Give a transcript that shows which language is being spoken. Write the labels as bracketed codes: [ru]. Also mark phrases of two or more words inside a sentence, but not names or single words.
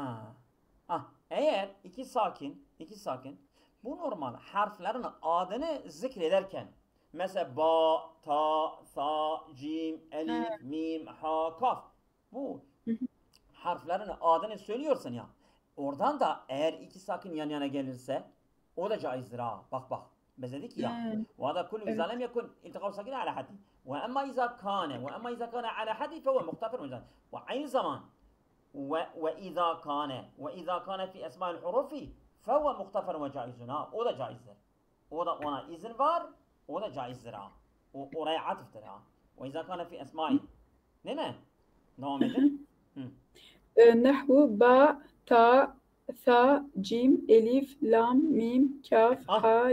[tr] Eğer iki sakin bu normal harflerin adını zikrederken mesela ba, ta, sa, cim, elif, mim, ha, kaf bu harflerin adını söylüyorsun ya. Oradan da eğer iki sakin yan yana gelirse o da caizdir ha. Bak. Biz dedik ya. [ar] وهذا كل إذا لم يكن التقاء ساكن على حده. وأما إذا كان على حده فهو مغتفر. [tr] Ve aynı zaman [ar] وإذا كان في أسماء الحروف فهو مغتفر وجائز. [tr] Ha, o da caizdir. O da ona izin var. O da caizdir ha. O oraya atıftır ha. [ar] وإذا كان في أسماء. [tr] Değil mi? Devam edin. [ar] نحو با، تا، ثا، جيم، ألف، لام، ميم، قاف، ها، يا,